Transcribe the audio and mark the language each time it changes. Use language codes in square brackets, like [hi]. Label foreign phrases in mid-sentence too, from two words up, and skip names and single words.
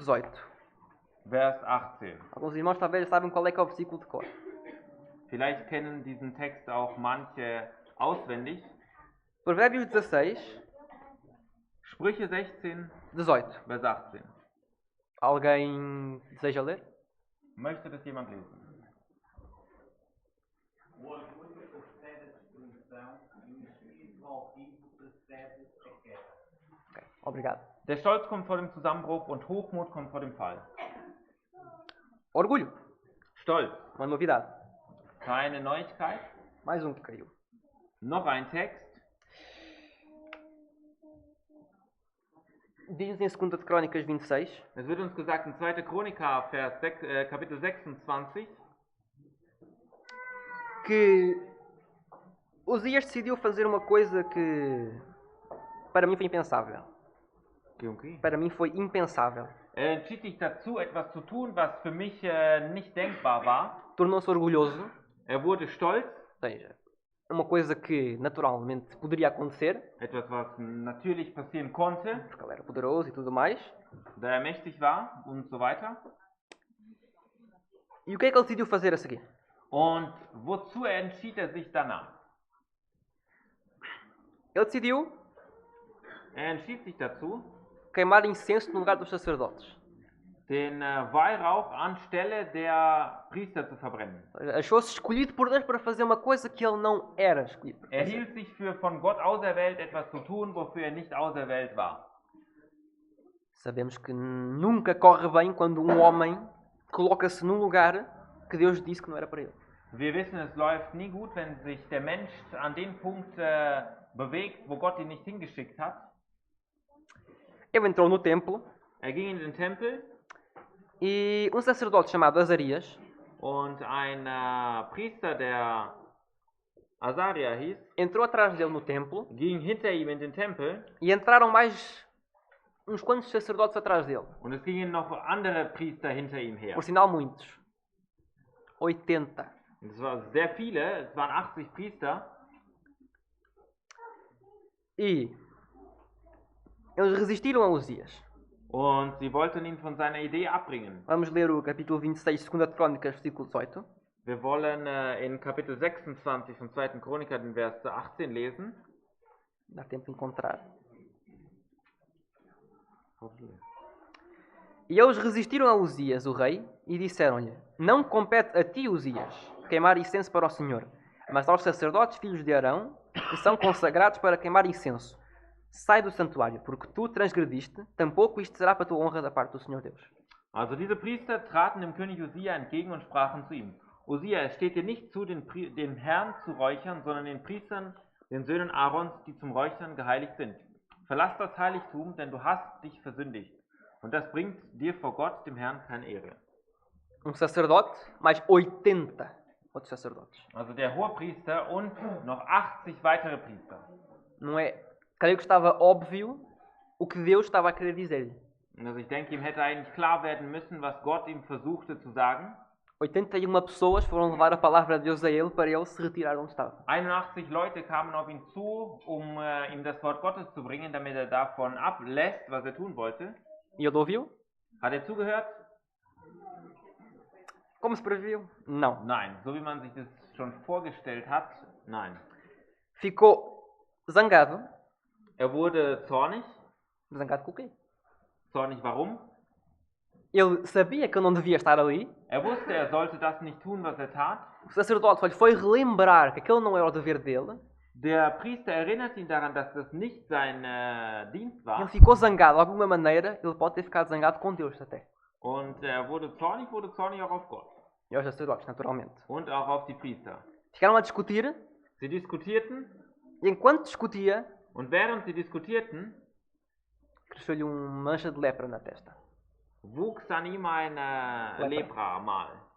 [de] Vers 18. [pt] Alguns irmãos talvez sabem qual é que é o versículo de cor. [de] Vielleicht kennen diesen Text auch manche auswendig. [pt] Provérbios 16, [de] Sprüche 16, 18. Vers 18. [pt] Alguém deseja ler? [de] Möchte das jemand lesen? [pt] O orgulho precede a destruição e o espírito altivo precede a queda. Ok, obrigado. [de] Der Stolz kommt vor dem Zusammenbruch und Hochmut kommt vor dem Fall. [pt] Orgulho, [de] Stolz, [pt] uma novidade. [de] keine Neuigkeit. [pt] Mais um que caiu. [de] Noch ein Text. [pt] Diz em 2 de Crónicas 26, [de] Es wird uns gesagt in 2. Chroniker, Kapitel 26, [pt] que Uzias decidiu fazer uma coisa que para mim foi impensável. Para mim foi impensável. [de] Er entschied sich dazu, etwas zu tun, was für mich nicht denkbar war. [pt] Tornou-se orgulhoso, [de] Er wurde stolz, [pt] ou seja, uma coisa que naturalmente poderia acontecer, [de] etwas, was natürlich passieren konnte, [pt] porque ele era poderoso e tudo mais. [de] da er mächtig war und so weiter. [pt] E o que é que ele decidiu fazer a seguir? [de] Und wozu entschied er sich danach? [pt] Ele decidiu [de] Er entschied sich dazu, [pt] queimar incenso no lugar dos sacerdotes. [de] den Weihrauch anstelle der Priester zu verbrennen. [pt] Ou seja, achou-se escolhido por Deus para fazer uma coisa que ele não era escolhido para [de] Er [pt] fazer. [de] hielt sich für von Gott auserwählt, etwas zu tun, wofür er nicht auserwählt war. [pt] Sabemos que nunca corre bem quando um homem coloca-se num lugar que Deus disse que não era para ele. [de] Wir wissen, es läuft nie gut, wenn sich der Mensch an den Punkt bewegt, wo Gott ihn nicht hingeschickt hat. [pt] Ele entrou no templo [de] Er ging in den Tempel [pt] e um sacerdote chamado Azarias [de] und ein Priester, der Azaria hieß, [pt] entrou atrás dele no templo [de] ging hinter ihm in den Tempel [pt] e entraram mais uns quantos sacerdotes atrás dele. [de] und es gingen noch andere Priester hinter ihm her. [pt] Por sinal, muitos. 80. [de] Es waren sehr viele, es waren 80 Priester [pt] E eles resistiram a Uzias. [de] und sie wollten ihn von seiner Idee abbringen. [pt] Vamos ler o capítulo 26, 2 de Crónicas, versículo 18. [de] Wir wollen in Kapitel 26 von 2. Chroniker den Vers 18 lesen. [pt] Dá tempo de encontrar. E eles resistiram a Uzias, o rei, e disseram-lhe: Não compete a ti, Uzias, queimar incenso para o Senhor, mas aos sacerdotes filhos de Arão, que são consagrados para queimar incenso. Sai do santuário, porque tu transgrediste, tampouco isto será para a tua honra da parte do Senhor Deus. [de] Also diese Priester traten dem König Usia entgegen und sprachen zu ihm: Usia, es steht dir nicht zu, den Herrn zu räuchern, sondern den Priestern, den Söhnen Aarons, die zum Räuchern geheiligt sind. Verlass das Heiligtum, denn du hast dich versündigt. Und das bringt dir vor Gott, dem Herrn, keine Ehre. [pt] Sacerdote, mais 80 outros sacerdotes. [de] Also der Hohepriester und noch 80 weitere Priester. [pt] Não é? Creio que estava óbvio o que Deus estava a querer dizer-lhe. [de] Also ich denke, ihm hätte eigentlich klar werden müssen, was Gott ihm versuchte zu sagen. [pt] 81 pessoas foram levar a palavra de Deus a ele para ele se retirar onde estava. [de] 81 Leute kamen auf ihn zu, ihm das Wort Gottes zu bringen, damit er davon ablässt, was er tun wollte. [pt] E ele ouviu? [de] Hat er zugehört? [pt] Como se previu? Não. [de] Nein. So wie man sich das schon vorgestellt hat? Nein. [pt] Ficou zangado. [de] Er wurde zornig. [pt] Zangado com o quê? [de] Zornig warum? [pt] Ele sabia que ele não devia estar ali. [de] Er wusste, er sollte das nicht tun, was er tat. [pt] O sacerdote só lhe foi relembrar que aquele não era o dever dele. [de] Der Priester erinnert ihn daran, dass das nicht sein Dienst war. [pt] Ele ficou zangado. De alguma maneira, ele pode ter ficado zangado com Deus até. [de] Und er wurde zornig auch auf Gott. [pt] E aos sacerdotes, naturalmente. [de] Und auch auf die Priester. [pt] Ficaram a discutir. [de] Sie diskutierten. [pt] E enquanto discutia, [de] Und während sie diskutierten, [pt] cresceu-lhe uma mancha de lepra na testa. [de] wuchs an ihm eine Lepra mal.